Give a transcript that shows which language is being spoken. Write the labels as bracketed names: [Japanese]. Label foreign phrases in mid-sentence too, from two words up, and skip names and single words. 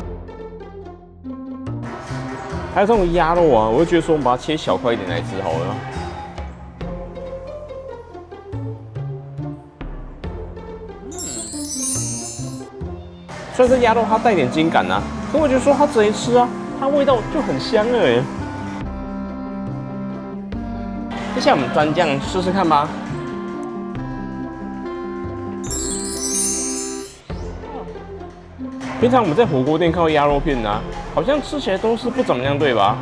[Chinese] 還有這種鴨肉啊，我就覺得說我們把它切小塊一點來吃好了。雖然這鴨肉它帶點筋感啊，可我覺得說它直接吃啊，它味道就很香了耶。接下來我們蘸醬試試看吧。平常我們在火鍋店看到鴨肉片啊，好像吃起來都是不怎麼樣，對吧？